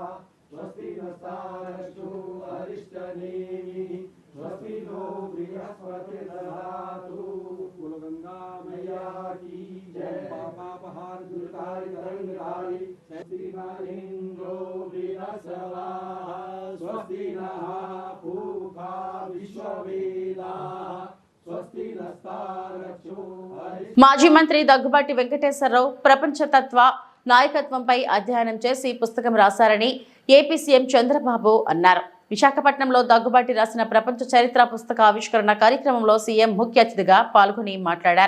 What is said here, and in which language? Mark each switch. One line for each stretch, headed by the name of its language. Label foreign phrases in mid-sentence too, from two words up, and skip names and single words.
Sanskrit: स्वस्ति नस्तारक्षो अरिष्टनेमिः स्वस्ति नो बृहस्पतिर्दधातु
Hindi: कुलगंगा मैया की जय.
Sanskrit: पापापहार दुर्तारि तरंगधारि इंद्रो बृहस्पतिः स्वस्ति नः पूषा विश्ववेदाः
Telugu: మాజీ మంత్రి దగ్గుబాటి వెంకటేశ్వరరావు ప్రపంచ తత్వ నాయకత్వంపై అధ్యయనం చేసి పుస్తకం రాశారని ఏపీ సీఎం చంద్రబాబు అన్నారు. విశాఖపట్నంలో దగ్గుబాటి రాసిన ప్రపంచ చరిత్ర పుస్తక ఆవిష్కరణ కార్యక్రమంలో సీఎం ముఖ్య అతిథిగా పాల్గొని మాట్లాడారు.